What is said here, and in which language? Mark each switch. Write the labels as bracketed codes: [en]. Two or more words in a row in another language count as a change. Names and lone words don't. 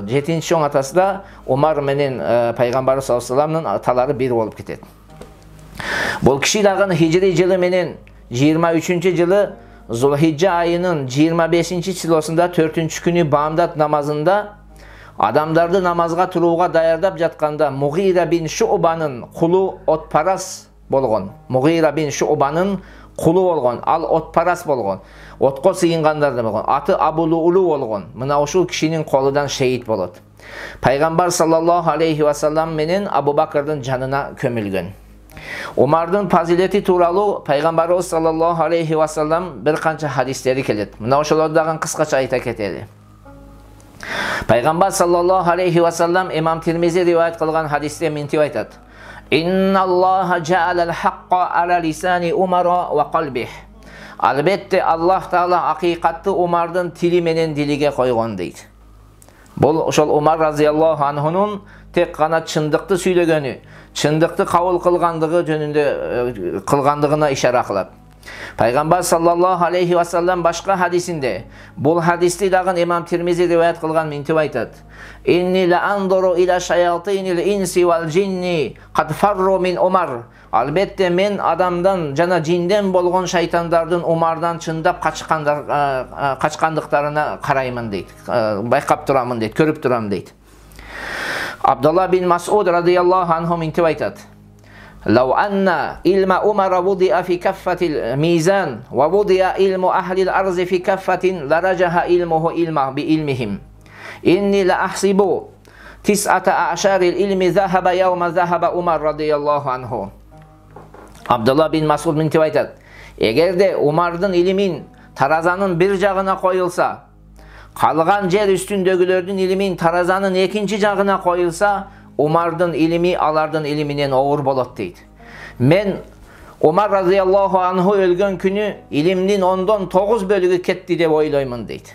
[ky] 7-чи чоң атасы да Умар менен пайгамбарыбыз [ar] صلى الله عليه وسلمдын [ky] аталары бир болуп кетет. Бул киши дагы хижри жылы менен 23-чү жылы Зулхижжа айынын 25-чи числосунда 4-чү күнү бамдат намазында адамдарды намазга турууга даярдап жатканда Мугира бин Шу'банын кулу отпарас болгон. Мугира бин Шу'банын кулу болгон, ал отпарас болгон. Отко сыйынгандар болгон. Аты Абулулу болгон. Мына ушул кишинин колудан шейит болот. Пайгамбар [ar] صلى الله عليه وسلم [ky] менен Абу Бакырдын жанына көмүлгөн. Умардын фазилети тууралуу пайгамбарыбыз [ar] صلى الله عليه وسلم [ky] бир канча хадистери келет. Мына ошолорду дагы кыскача айта кетели. Пайгамбар [ar] صلى الله عليه وسلم [ky] имам Тирмизи риваят кылган хадисте мынтип айтат: [ar] "إن الله جعل الحق على لسان عمر وقلبه." [ky] Албетте Аллах Таала акыйкатты Умардын тили менен дилиге койгон дейт. Бул ошол Умар [ar] رضي الله عنهнун [ky] тек гана чындыкты сүйлөгөнү, чындыкты кабыл кылгандыгы жөнүндө кылгандыгына ишара кылат. Пайгамбар [ar] صلى الله عليه وسلم [ky] башка хадисинде бул хадисти дагы имам Тирмизи риваят кылган мынтип айтат: [ar] "إني لأنظر إلى شياطين الإنس والجن قد فروا من عمر." [ky] Албетте мен адамдан жана жинден болгон шайтандардын Умардан чындап качкандыктарына караймын дейт. Байкап турамын дейт, көрүп турам дейт. Абдулла бин Мас'уд [ar] رضي الله عنه [ky] мынтип айтат: [ar] "لو أن علم عمر وضع في كفة الميزان ووضع علم أهل الأرض في كفة لرجح علمه علم بعلمهم. إني لأحسب تسعة أعشار العلم ذهب يوم ذهب عمر رضي الله عنه." [ky] Абдулла бин Мас'уд мынтип айтат: "Эгерде Умардын илимин таразанын бир жагына коюлса, калган жер үстүндөгүлөрдүн илимин таразанын экинчи жагына коюлса, Умардын илими алардын илиминен оор болот" дейт. "Мен Умар [ar] رضي الله عنه [ky] өлгөн күнү илимдин 10-дон 9 бөлүгү кетти деп ойлоймун" дейт.